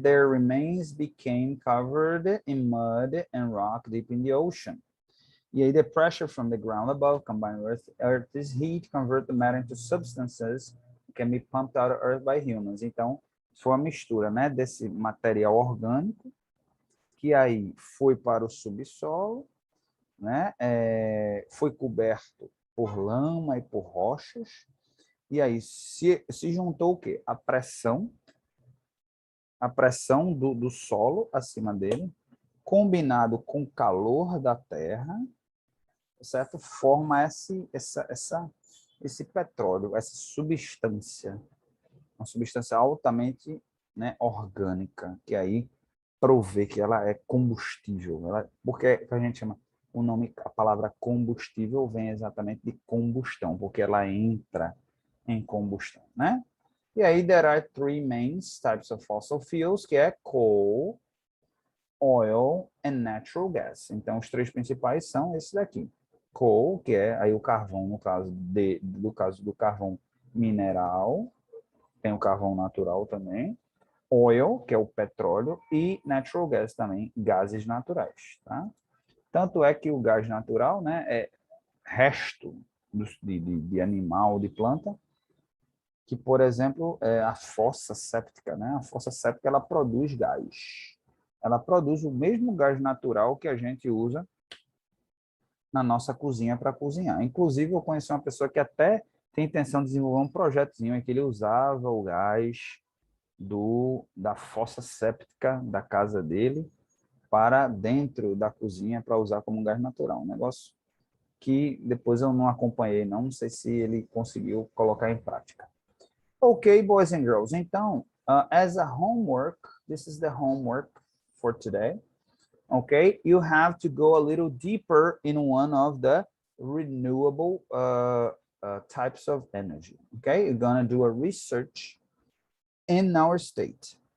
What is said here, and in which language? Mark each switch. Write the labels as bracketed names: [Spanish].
[English] Their remains became covered in mud and rock deep in the ocean. [Portuguese] E aí, [English] the pressure from the ground above combined with Earth's heat convert the matter into substances that can be pumped out of Earth by humans. [Portuguese] Então, foi uma mistura, né, desse material orgânico que aí foi para o subsolo, né, foi coberto por lama e por rochas, e aí se juntou o quê? A pressão do solo acima dele, combinado com o calor da terra, certo? Forma esse petróleo, essa substância, uma substância altamente, né, orgânica, que aí provê que ela é combustível. Porque a gente chama o nome, a palavra combustível vem exatamente de combustão, porque ela entra em combustão, né? E aí, [English] there are three main types of fossil fuels, [Portuguese] que é [English] coal, oil and natural gas. [Portuguese] Então, os três principais são esses daqui. Coal, que é aí o carvão, no caso do carvão mineral, tem o carvão natural também. Oil, que é o petróleo, e natural gas também, gases naturais, tá? Tanto é que o gás natural, né, é resto de animal, de planta, que, por exemplo, é a fossa séptica, né? A fossa séptica, ela produz gás. Ela produz o mesmo gás natural que a gente usa na nossa cozinha para cozinhar. Inclusive, eu conheci uma pessoa que até tem intenção de desenvolver um projetozinho em que ele usava o gás da fossa séptica da casa dele para dentro da cozinha para usar como gás natural. Um negócio que depois eu não acompanhei, não sei se ele conseguiu colocar em prática. [English] Ok, boys and girls. [Portuguese] Então, [English] as a homework, this is the homework for today. Okay, you have to go a little deeper in one of the renewable types of energy. Okay, you're gonna do a research in our state.